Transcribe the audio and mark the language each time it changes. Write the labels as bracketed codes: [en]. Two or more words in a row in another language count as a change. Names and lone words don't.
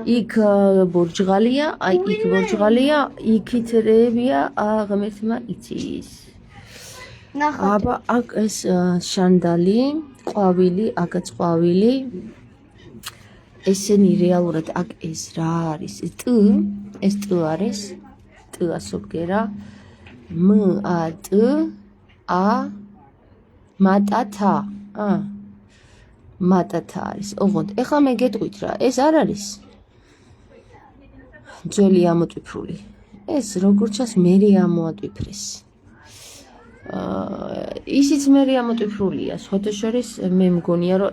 [ka] იქ ბორჯღალია აი იქ ბორჯღალია იქით რეებია ღმერთმა იცის ნახოთ აბა აქ ეს შანდალი ყვავილი აქაც ყვავილი ესენი რეალურად აქ ეს რა არის ეს ტ არის ტ ასობგერა м а т а მატათა მატათა არის ოღონდ ეხლა მე გეტყვით რა ეს არ არის ძველი ამოტვიფრული ეს როგორც ჩანს მერე ამოატვიფრეს ისიც მერე ამოტვიფრულია სხვათა შორის მე მგონია რომ